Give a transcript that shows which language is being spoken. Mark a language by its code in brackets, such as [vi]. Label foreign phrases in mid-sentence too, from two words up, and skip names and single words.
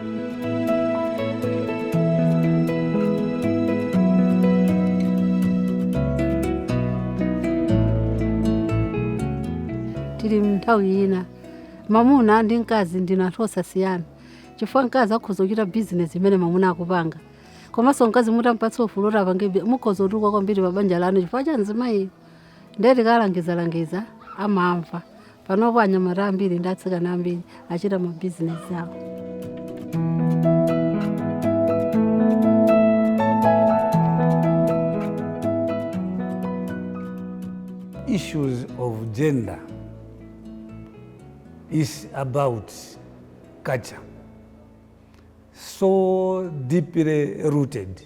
[ny] Tili nthawi ina mamuna ndi mkazi ndinathosa siyana chifukwa mkazi akhoza kuchita business imene mamuna akupanga, komanso mkazi mutampatsa ufulu kuti apange mukhoza kutuka kwambiri pabanja lanu chifukwa cha mzimayi ndeti kalangiza amamva. Panopo anyamata ambiri ndi atsikana ambiri achita ma business awo. [en] Issues of gender is about culture, so deeply rooted.